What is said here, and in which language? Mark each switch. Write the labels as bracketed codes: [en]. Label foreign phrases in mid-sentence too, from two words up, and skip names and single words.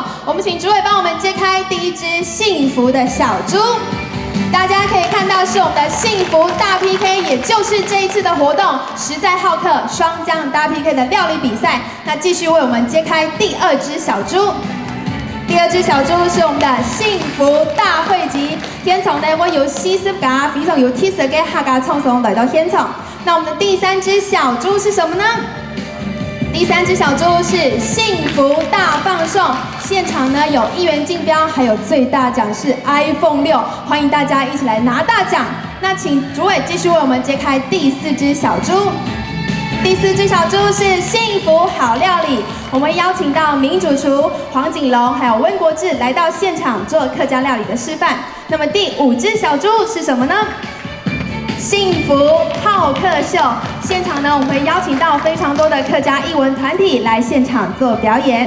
[zh] 我们请主委帮我们揭开第1只幸福的小猪。大家可以看到是我们的幸福大 PK， 也就是这一次的活动实在好客双酱大 PK 的料理比赛。那继续为我们揭开第2只小猪。第2只小猪是我们的幸福大汇集，現場呢，我有40架，非常有70個客家創送來到現場。那我們的第3只小豬是什麼呢？第3只小豬是幸福大放送，現場呢有1元競標，還有最大獎是 iPhone 6，歡迎大家一起來拿大獎。那請主委繼續為我們揭開第4只小豬。第4 只小猪是幸福好料理，我们邀请到名主厨黄景龙还有温国志来到现场做客家料理的示范。那么第5只小猪是什么呢？幸福好客秀，现场呢我们会邀请到非常多的客家艺文团体来现场做表演。